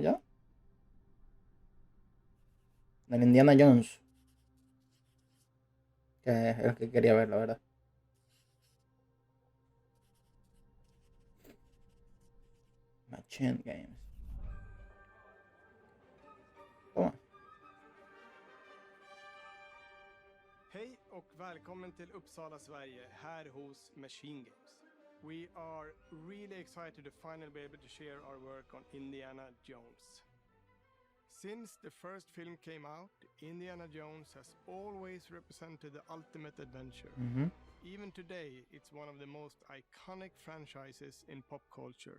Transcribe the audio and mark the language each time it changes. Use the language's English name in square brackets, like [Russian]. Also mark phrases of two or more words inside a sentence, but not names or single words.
[Spanish] ¿Ya? Del Indiana Jones. Que es el que quería ver, la verdad. Machinegames. Toma. [Swedish] Hej och välkommen till Uppsala, Sverige, här hos Machinegames. [English] We are really excited to finally be able to share our work on Indiana Jones. Since the first film came out, Indiana Jones has always represented the ultimate adventure. Even today, it's one of the most iconic franchises in pop culture.